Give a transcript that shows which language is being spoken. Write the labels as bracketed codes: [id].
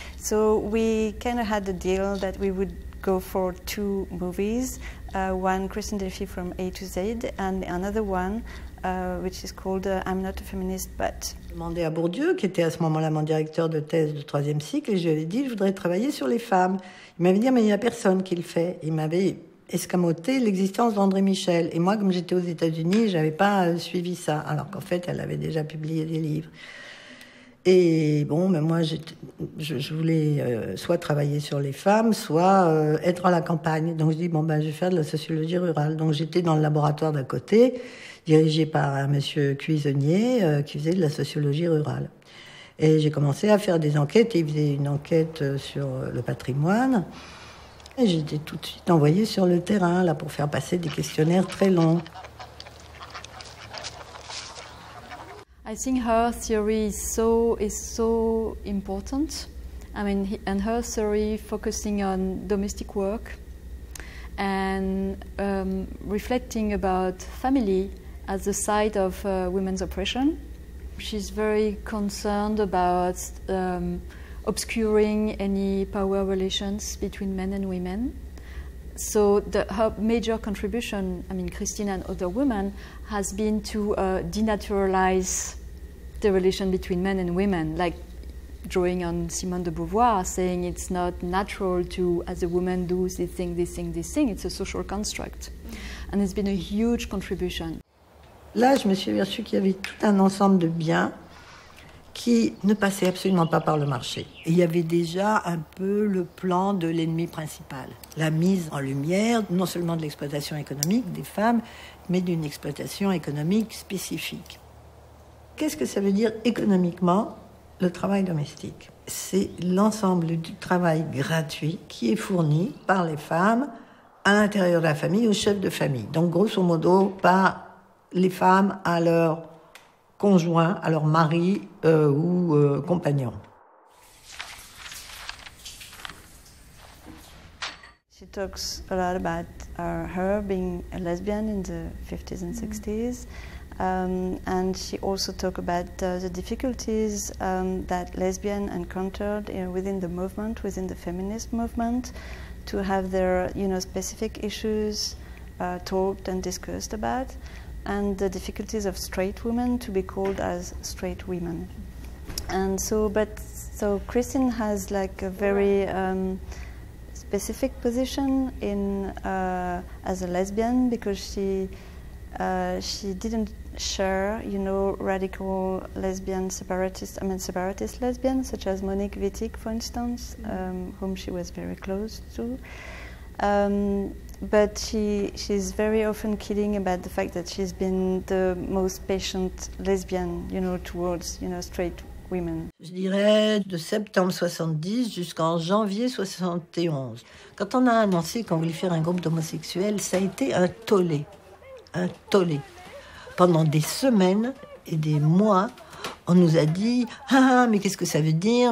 [en] So we kind of had the deal that we would go for 2 movies, one Christine Delphy from A to Z, and another one which is called I'm Not a Feminist But. [fr] J'ai demandé à Bourdieu, qui était à ce moment-là mon directeur de thèse de 3e cycle, et je lui avais dit je voudrais travailler sur les femmes. Il m'avait dit mais il n'y a personne qui le fait. Il m'avait escamoté l'existence d'André Michel. Et moi, comme j'étais aux États-Unis, je n'avais pas suivi ça, alors qu'en fait, elle avait déjà publié des livres. Et bon, mais moi, je voulais soit travailler sur les femmes, soit être à la campagne. Donc je dis, je vais faire de la sociologie rurale. Donc j'étais dans le laboratoire d'à côté, dirigé par un monsieur cuisinier qui faisait de la sociologie rurale. Et j'ai commencé à faire des enquêtes. Il faisait une enquête sur le patrimoine. Et j'étais tout de suite envoyée sur le terrain, là, pour faire passer des questionnaires très longs. [en] I think her theory is so important. I mean, and her theory focusing on domestic work and reflecting about family as the site of women's oppression. She's very concerned about obscuring any power relations between men and women. So her major contribution, I mean, Christine and other women, has been to denaturalize the relation between men and women, like drawing on Simone de Beauvoir, saying it's not natural to, as a woman, do this thing, this thing, this thing. It's a social construct. And it's been a huge contribution. [fr] Là, je me suis aperçue qu'il y avait tout un ensemble de biens qui ne passaient absolument pas par le marché. Et il y avait déjà un peu le plan de l'ennemi principal, la mise en lumière non seulement de l'exploitation économique des femmes, mais d'une exploitation économique spécifique. Qu'est-ce que ça veut dire économiquement, le travail domestique? C'est l'ensemble du travail gratuit qui est fourni par les femmes à l'intérieur de la famille, au chef de famille. Donc, grosso modo, par les femmes à leur conjoint, à leur mari ou compagnon. [en] She talks a lot about her being a lesbian in the 50s and 60s. And she also talked about the difficulties that lesbians encountered within the movement, within the feminist movement, to have their specific issues talked and discussed about, and the difficulties of straight women to be called as straight women. And so Christine has like a very specific position in as a lesbian, because she didn't share, radical lesbian separatist lesbians such as Monique Wittig, for instance, whom she was very close to. But she's very often kidding about the fact that she's been the most patient lesbian, towards, straight women. [fr] Je dirais de septembre 70 jusqu'en janvier 71. Quand on a annoncé qu'on voulait faire un groupe d'homosexuels, ça a été un tollé. Un tollé. Pendant des semaines et des mois, on nous a dit « Ah, mais qu'est-ce que ça veut dire?